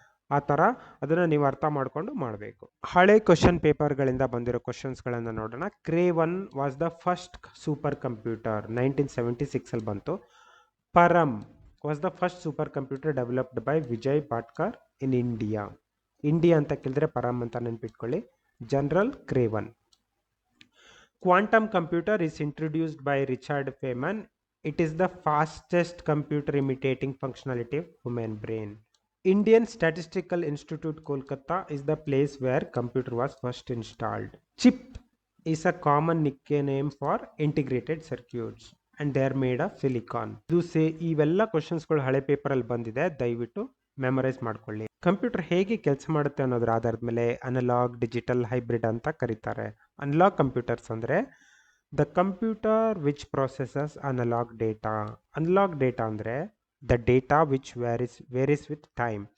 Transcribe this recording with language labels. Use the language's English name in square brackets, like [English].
[Kannada] ಆ ಥರ ಅದನ್ನು ನೀವು ಅರ್ಥ ಮಾಡಿಕೊಂಡು ಮಾಡಬೇಕು. ಹಳೆ ಕ್ವಶನ್ ಪೇಪರ್ಗಳಿಂದ ಬಂದಿರೋ ಕ್ವಶನ್ಸ್ಗಳನ್ನು ನೋಡೋಣ. [English] Cray 1 was the first super computer, [Kannada] 1976 ಬಂತು. [English] Param was the first super computer developed by Vijay Bhatkar in India. [Kannada] India ಅಂತ ಕೇಳಿದ್ರೆ ಪರಮ್ ಅಂತ ನೆನ್ಪಿಟ್ಕೊಳ್ಳಿ. [English] General Cray 1. Quantum computer is introduced by Richard Feynman. It is the fastest computer imitating functionality of human brain. Indian Statistical Institute Kolkata is the place where computer was first installed. Chip is a common nickname for integrated circuits and they are made of silicon. [Kannada] ಇವೆಲ್ಲ ಕ್ವಶನ್ಸ್ಗಳು ಹಳೆ ಪೇಪರಲ್ಲಿ ಬಂದಿದೆ, ದಯವಿಟ್ಟು memorise ಮಾಡ್ಕೊಳ್ಳಿ. Computer ಹೇಗೆ ಕೆಲಸ ಮಾಡುತ್ತೆ ಅನ್ನೋದ್ರ ಆಧಾರದ ಮೇಲೆ ಅನಲಾಗ್, ಡಿಜಿಟಲ್, ಹೈಬ್ರಿಡ್ ಅಂತ ಕರೀತಾರೆ. [English] Analog computers ಅಂದರೆ the computer which processes analog data. Analog data ಅಂದರೆ the data which varies with time.